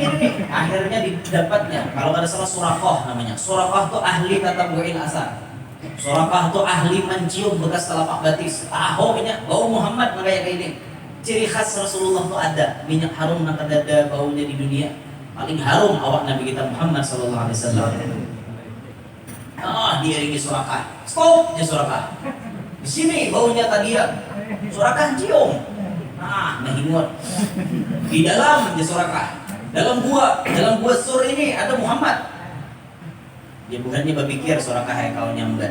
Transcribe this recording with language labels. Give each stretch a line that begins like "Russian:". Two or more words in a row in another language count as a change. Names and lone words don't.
Banjar: Akhirnya didapatnya. Kalau ada salah Suraqah namanya. Suraqah itu ahli
Arabic: تتبع الأثر.
Banjar: Suraqah itu ahli mencium bekas telapak batis. Tahu bau Muhammad kayak ini. Ciri khas Rasulullah itu ada minyak harum nang dada baunya di dunia. Paling harum awak Nabi kita Muhammad
Arabic: صلى الله عليه وسلم.
Banjar: Diiringi Suraqah. Stop ya Suraqah. Di sini baunya tadi ya. Suraqah cium. Nah, mahingot. Di dalam di Sorakah, dalam gua sur ini ada Muhammad. Dia bukannya berpikir Sorakah yang kau nyamban.